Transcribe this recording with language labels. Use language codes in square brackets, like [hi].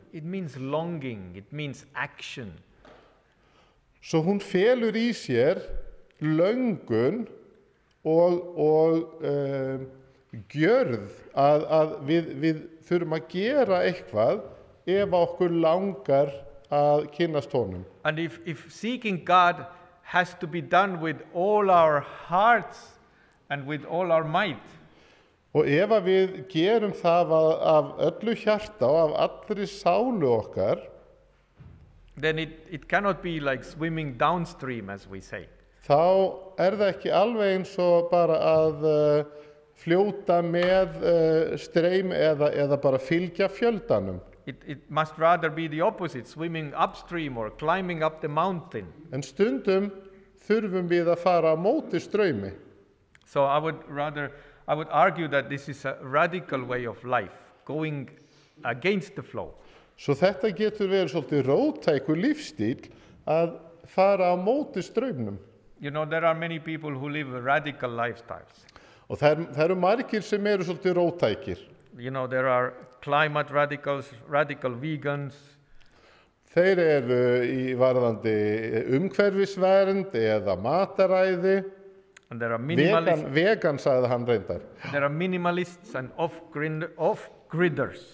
[en] It means longing, it means action. [is] Svo hún felur í sér löngun og gjörð að við þurfum að gera eitthvað ef okkur langar að kynnast honum. [en] And if seeking God has to be done with all our hearts and with all our might, [is] Og ef að við gerum það af öllu hjarta og af allri sálu okkar, [en] then it cannot be like swimming downstream, as we say. [is] þá það ekki alveg eins og bara að fljóta með streym eða bara fylgja fjöldanum. [en] It must rather be the opposite, swimming upstream or climbing up the mountain. [is] En stundum þurfum við að fara á móti straumi. [en] So I would argue that this is a radical way of life, going against the flow. [is] Svo þetta getur verið svolítið róttækur lífstíl að fara á móti straumnum. [en] There are many people who live radical lifestyles. [is] Og það eru margir sem eru svolítið róttækir. [en] There are climate radicals, radical vegans. [is] Þeir eru í varðandi umhverfisvernd eða mataræði. [en] And there are minimalists. [is] Vegan sagði hann reyndar. [en] There are minimalists and off-gridders.